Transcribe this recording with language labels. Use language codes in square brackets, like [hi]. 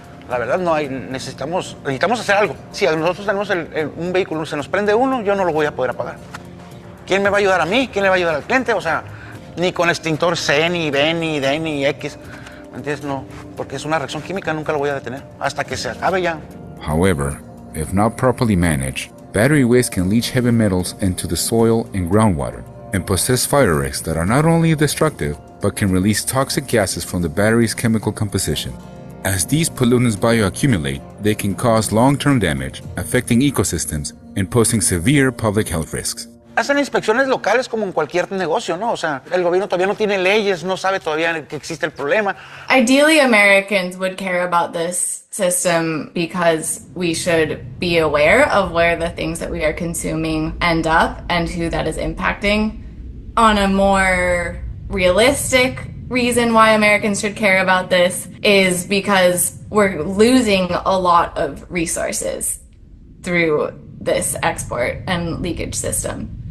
[es] La verdad, necesitamos hacer algo. Si nosotros tenemos un vehículo, se nos prende uno, yo no lo voy a poder apagar. ¿Quién me va a ayudar a mí? ¿Quién le va a ayudar al cliente? O sea, ni con extintor C, ni B, ni D, ni X. ¿Me entiendes? No, porque es una reacción química, nunca lo voy a detener. Hasta que se acabe ya. [en] However, if not properly managed, battery waste can leach heavy metals into the soil and groundwater and possess fire risks that are not only destructive, but can release toxic gases from the battery's chemical composition. As these pollutants bioaccumulate, they can cause long-term damage, affecting ecosystems and posing severe public health risks. [es] Hacen inspecciones locales como en cualquier negocio, ¿no? O sea, el gobierno todavía no tiene leyes, no sabe todavía que existe el problema. [en] Ideally, Americans would care about this system because we should be aware of where the things that we are consuming end up and who that is impacting. On a more realistic reason why Americans should care about this is because we're losing a lot of resources through this export and leakage system.